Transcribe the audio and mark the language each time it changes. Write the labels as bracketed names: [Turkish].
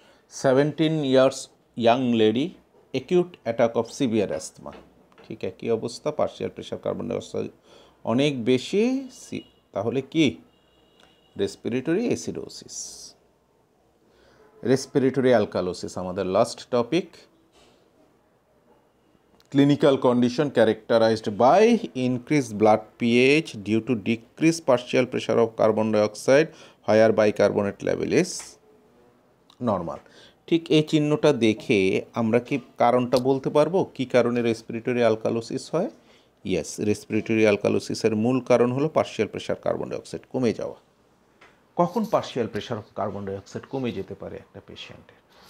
[English] 17 years young lady acute attack of severe asthma. [Bangla] ঠিক একই অবস্থা, পার্শিয়াল প্রেশার কার্বন ডাইঅক্সাইড অনেক বেশি, তাহলে কি রেসপিরেটরি অ্যাসিডোসিস। [English] respiratory alkalosis [Bangla] আমাদের [English] Last topic. Clinical condition characterized by increased blood pH due to decreased partial pressure of carbon dioxide where bicarbonate level is normal. [Bangla] ঠিক এই চিহ্নটা দেখে আমরা কি কারণটা বলতে পারবো কি কারণে রেসপিরেটরি অ্যালকালোসিস হয়? ইয়েস, রেসপিরেটরি অ্যালকালোসিসের মূল কারণ হলো পার্শিয়াল প্রেশার কার্বন ডাইঅক্সাইড কমে যাওয়া। কখন partial pressure of carbon dioxide কমে যেতে পারে একটা পেশেন্টের?